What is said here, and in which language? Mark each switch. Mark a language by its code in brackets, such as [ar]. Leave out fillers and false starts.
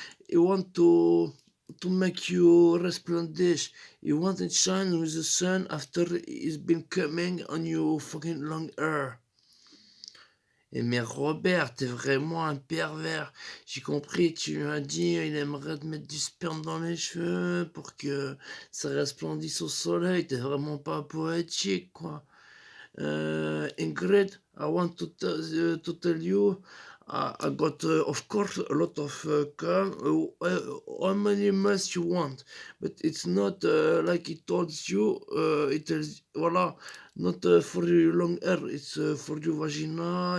[en] You want to make you resplendish. You want to shine with the sun after it's been coming on your fucking long hair. [fr] Et mais Robert, t'es vraiment un pervers. J'ai compris, tu lui as dit il aimerait te mettre du sperme dans les cheveux pour que ça resplendisse au soleil. T'es vraiment pas poétique, quoi. [en] Ingrid, I want to tell you, I got, of course, a lot of cum. How many mess you want? But it's not like he told you. It tells, voila, not for your long hair. It's for your vagina.